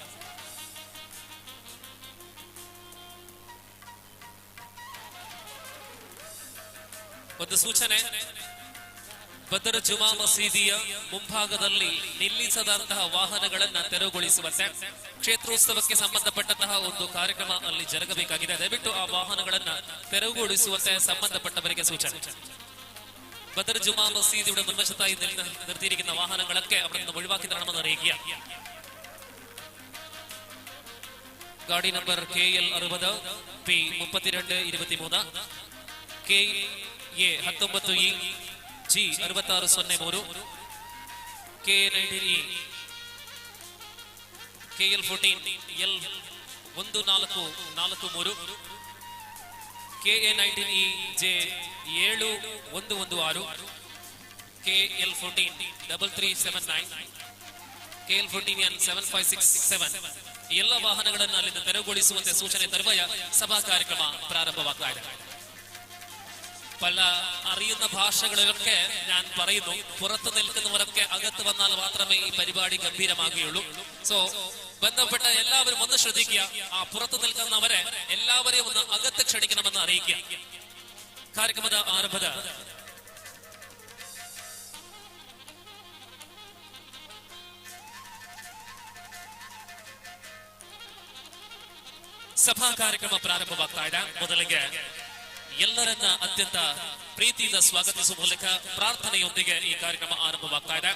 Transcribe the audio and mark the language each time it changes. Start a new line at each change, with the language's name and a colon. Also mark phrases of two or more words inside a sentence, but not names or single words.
Kannada: ಒಂದು ಸೂಚನೆ, ಬದರ್ ಜುಮಾ ಮಸೀದಿಯ ಮುಂಭಾಗದಲ್ಲಿ ನಿಲ್ಲಿಸದಂತಹ ವಾಹನಗಳನ್ನ ತೆರವುಗೊಳಿಸುವಂತೆ ಕ್ಷೇತ್ರೋತ್ಸವಕ್ಕೆ ಸಂಬಂಧಪಟ್ಟಂತಹ ಒಂದು ಕಾರ್ಯಕ್ರಮ ಅಲ್ಲಿ ಜರುಗಬೇಕಾಗಿದೆ. ದಯವಿಟ್ಟು ಆ ವಾಹನಗಳನ್ನ ತೆರವುಗೊಳಿಸುವಂತೆ സംബന്ധപ്പെട്ടവರಿಗೆ സൂചന.
Malayalam: ബദർ ജുമാ മസീദിയുടെ മുൻവശത്തായി നിർത്തിയിരിക്കുന്ന വാഹനങ്ങളൊക്കെ അവിടെ നിന്ന് ഒഴിവാക്കി തരണമെന്ന് അറിയിക്കുക. ഗാഡി നമ്പർ KL 60 P 3223 KA 19E G 6603 KA19E
Kannada: KL 14 L 1443 KA19E J 7116 KL 14 3379 KL 14N 7567 ಎಲ್ಲ ವಾಹನಗಳನ್ನು ಅಲ್ಲಿಂದ ತೆರವುಗೊಳಿಸುವಂತೆ ಸೂಚನೆ ತರುವಯ ಸಭಾ ಕಾರ್ಯಕ್ರಮ ಪ್ರಾರಂಭವಾಗ್ತಾ ಇದೆ. പല അറിയുന്ന ഭാഷകളിലൊക്കെ ഞാൻ പറയുന്നു, പുറത്തു നിൽക്കുന്നവരൊക്കെ അകത്ത് വന്നാൽ മാത്രമേ ഈ പരിപാടി ഗംഭീരമാകുകയുള്ളൂ. സോ ബന്ധപ്പെട്ട എല്ലാവരും ഒന്ന് ശ്രദ്ധിക്കുക. ആ പുറത്തു നിൽക്കുന്നവരെ എല്ലാവരെയും ഒന്ന് അകത്ത് ക്ഷണിക്കണമെന്ന് അറിയിക്കുക. ಕಾರ್ಯಕ್ರಮದ ಆರಂಭದ ಸಭಾ ಕಾರ್ಯಕ್ರಮ ಪ್ರಾರಂಭವಾಗ್ತಾ ಇದೆ. ಮೊದಲಿಗೆ ಎಲ್ಲರನ್ನ ಅತ್ಯಂತ ಪ್ರೀತಿಯಿಂದ ಸ್ವಾಗತಿಸುವ ಮೂಲಕ ಪ್ರಾರ್ಥನೆಯೊಂದಿಗೆ ಈ ಕಾರ್ಯಕ್ರಮ ಆರಂಭವಾಗ್ತಾ ಇದೆ.